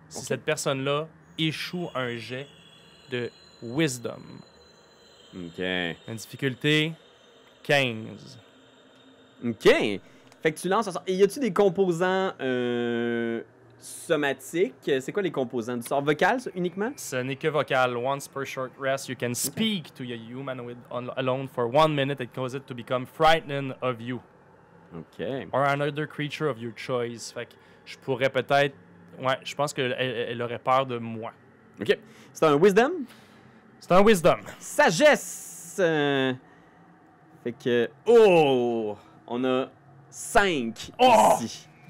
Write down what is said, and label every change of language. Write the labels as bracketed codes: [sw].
[fr] Si cette personne-là échoue un jet de Wisdom. Ok. Une difficulté 15. Ok. Fait que tu lances un sort. Et y a-tu des composants somatiques? C'est quoi les composants du sort? Vocal, ça, uniquement? Ce n'est que vocal. [en] Once per short rest, you can speak to a humanoid alone for 1 minute and cause it to become frightened of you. [fr] Ok. [en] Or another creature of your choice. [fr] Fait que je pourrais peut-être... Ouais, je pense qu'elle aurait peur de moi. Ok. C'est un wisdom? C'est un wisdom. Sagesse! Fait que... Oh! On a 5 ici.